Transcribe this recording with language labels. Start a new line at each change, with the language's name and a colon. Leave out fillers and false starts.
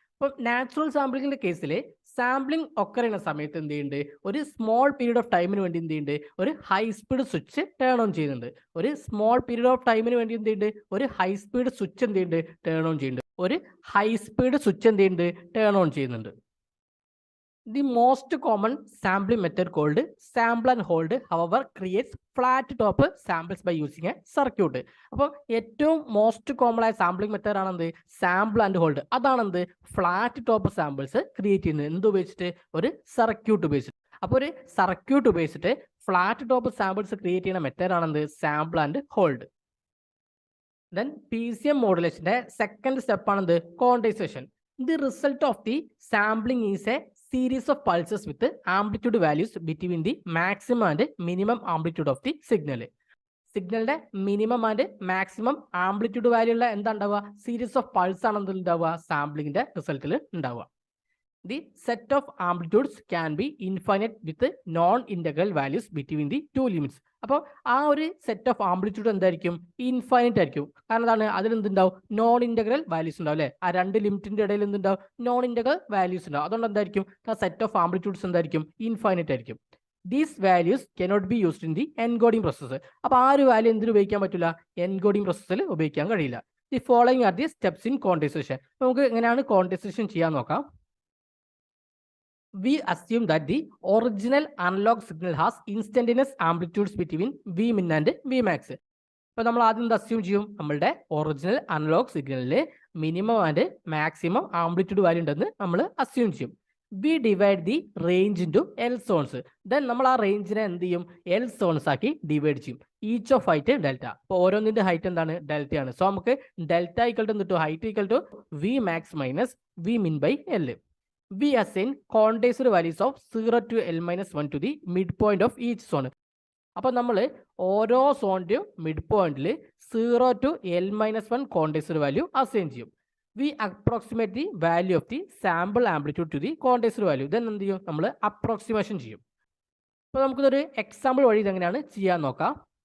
Malayalam: ഇപ്പം നാച്ചുറൽ സാമ്പിളിംഗിന്റെ കേസിൽ സാമ്പിളിംഗ് ഒക്കെ ചെയ്യുന്ന സമയത്ത് എന്ത് ചെയ്യുന്നുണ്ട് ഒരു സ്മോൾ പീരീഡ് ഓഫ് ടൈമിന് വേണ്ടി എന്ത് ചെയ്യുന്നുണ്ട് ഒരു high speed switch turn on ചെയ്യുന്നുണ്ട്. ഒരു സ്മോൾ പീരീഡ് ഓഫ് ടൈമിന് വേണ്ടി എന്ത് ചെയ്യുന്നുണ്ട് ഒരു ഹൈ സ്പീഡ് സ്വിച്ച് എന്ത് ചെയ്യുന്നുണ്ട് ടേൺ ഓൺ ചെയ്യുന്നുണ്ട്. ഒരു ഹൈ സ്പീഡ് സ്വിച്ച് എന്ത് ചെയ്യുന്നുണ്ട് ടേൺ ഓൺ ചെയ്യുന്നുണ്ട്.
English: The most common sampling method called sample and hold, however, creates flat top samples by using a circuit.
Malayalam: അപ്പോൾ ഏറ്റവും മോസ്റ്റ് കോമൺ ആയ sampling method ആണെന്ത് sample and hold. അതാണെന്ത് flat top samples create ചെയ്യുന്നത് എന്ത് ഉപയോഗിച്ചിട്ട് ഒരു circuit ഉപയോഗിച്ചിട്ട്. അപ്പോൾ ഒരു സർക്യൂട്ട് ഉപയോഗിച്ചിട്ട് ഫ്ലാറ്റ് ടോപ്പ് സാമ്പിൾസ് ക്രിയേറ്റ് ചെയ്യുന്ന method ആണെന്ത് sample and hold. Then PCM മോഡുലേഷന്റെ second step ആണെന്ത് quantisation.
English: The result of the sampling is a series of pulses with amplitude values between the maximum and minimum amplitude of the signal.
Malayalam: സിഗ്നലിന്റെ minimum and maximum amplitude value ഉള്ള എന്താ ഉണ്ടാവുക series of pulse ആണ് എന്ത് ഉണ്ടാവുക സാമ്പിളിംഗിന്റെ റിസൾട്ടിൽ ഉണ്ടാവുക.
English: The set of amplitudes can be infinite with non-integral values between the two limits.
Malayalam: അപ്പോൾ ആ ഒരു സെറ്റ് ഓഫ് ആംപ്ലിറ്റ്യൂഡ് എന്തായിരിക്കും ഇൻഫൈനൈറ്റ് ആയിരിക്കും. കാരണം എന്താണ് അതിൽ എന്തുണ്ടാവും നോൺ ഇന്റഗ്രൽ വാല്യൂസ് ഉണ്ടാവും അല്ലെ. ആ രണ്ട് ലിമിറ്റിന്റെ ഇടയിൽ എന്തുണ്ടാവും നോൺ ഇന്റഗ്രൽ വാല്യൂസ് ഉണ്ടാവും. അതുകൊണ്ട് എന്തായിരിക്കും ആ സെറ്റ് ഓഫ് ആംപ്ലിറ്റ്യൂഡ്സ് എന്തായിരിക്കും ഇൻഫൈനൈറ്റ് ആയിരിക്കും.
English: These values cannot be used in the encoding process.
Malayalam: അപ്പോൾ ആ ഒരു വാല്യൂ എന്തിനു ഉപയോഗിക്കാൻ പറ്റില്ല എൻകോഡിംഗ് പ്രോസസ്സിൽ ഉപയോഗിക്കാൻ കഴിയില്ല.
English: The following are the steps in quantization.
Malayalam: നമുക്ക് എങ്ങനെയാണ് ക്വാണ്ടിസേഷൻ ചെയ്യാൻ നോക്കാം.
English: We assume that the original analog signal has instantaneous amplitudes between Vmin and Vmax.
Malayalam: അപ്പോൾ നമ്മൾ ആദ്യം അസ്യൂം ചെയ്യും നമ്മളുടെ original analogue സിഗ്നലില് minimum and maximum amplitude value ഉണ്ടെന്ന് നമ്മൾ അസ്യൂം ചെയ്യും.
English: We divide the range into L zones.
Malayalam: Then നമ്മൾ ആ റേഞ്ചിനെ എന്ത് ചെയ്യും എൽ സോൺസ് ആക്കി ഡിവൈഡ് ചെയ്യും.
English: Each of height delta.
Malayalam: അപ്പോൾ ഓരോന്നിന്റെ ഹൈറ്റ് എന്താണ് ഡെൽറ്റയാണ്. സോ നമുക്ക് ഡെൽറ്റ ഈക്വൽ ടു എന്ത് height equal to V max minus V മിൻ by L.
English: We assign quantized values of 0 to L-1 to the midpoint of each zone.
Malayalam: അപ്പോൾ നമ്മൾ ഓരോ സോണിന്റെയും mid പോയിന്റിൽ 0 to L-1 ക്വാണ്ടിസൈഡ് value assign ചെയ്യും.
English: We approximate the value of the sample amplitude to the quantised value.
Malayalam: Then എന്ത് ചെയ്യും നമ്മൾ approximation ചെയ്യും. അപ്പോൾ നമുക്കിതൊരു എക്സാമ്പിൾ വഴി ഇതെങ്ങനെയാണ് ചെയ്യാൻ നോക്കാം.